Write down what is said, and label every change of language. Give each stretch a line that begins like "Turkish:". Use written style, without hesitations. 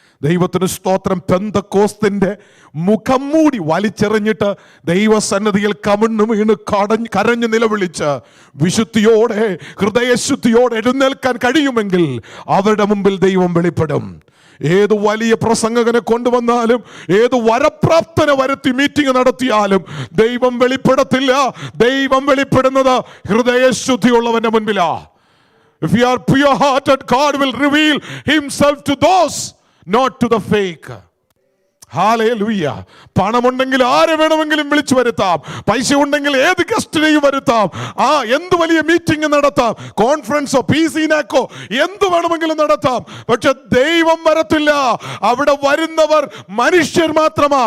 Malayalam: ദൈവത്തിന് സ്തോത്രം. പെന്തക്കോസ്തിന്റെ മുഖം മൂടി വലിച്ചെറിഞ്ഞിട്ട് ദൈവസന്നിധിയിൽ കമിഴ്ന്നു വീണ് കരഞ്ഞു നിലവിളിച്ച് വിശുദ്ധിയോടെ, ഹൃദയശുദ്ധിയോടെ എഴുന്നേൽക്കാൻ കഴിയുമെങ്കിൽ അവരുടെ മുമ്പിൽ ദൈവം വെളിപ്പെടും. ഏത് വലിയ പ്രസംഗകനെ കൊണ്ടുവന്നാലും, ഏത് വരപ്രാപ്തനെ വരുത്തി മീറ്റിംഗ് നടത്തിയാലും ദൈവം വെളിപ്പെടത്തില്ല. ദൈവം വെളിപ്പെടുന്നത് ഹൃദയശുദ്ധിയുള്ളവന്റെ മുൻപിലാ.
English: If you are pure hearted, God will reveal himself to those, not to the fake. Hallelujah.
Malayalam: പണമുണ്ടെങ്കിൽ ആരെ വേണമെങ്കിലും വിളിച്ചു വരുത്താം. പൈസ ഉണ്ടെങ്കിൽ ഏത് ഗസ്റ്റിനെയും വരുത്താം. എന്ത് വലിയ മീറ്റിംഗ് നടത്താം. കോൺഫറൻസോ PCNACO എന്ത് വേണമെങ്കിലും നടത്താം. പക്ഷെ ദൈവം വരത്തില്ല. അവിടെ വരുന്നവർ മനുഷ്യർ മാത്രമാ.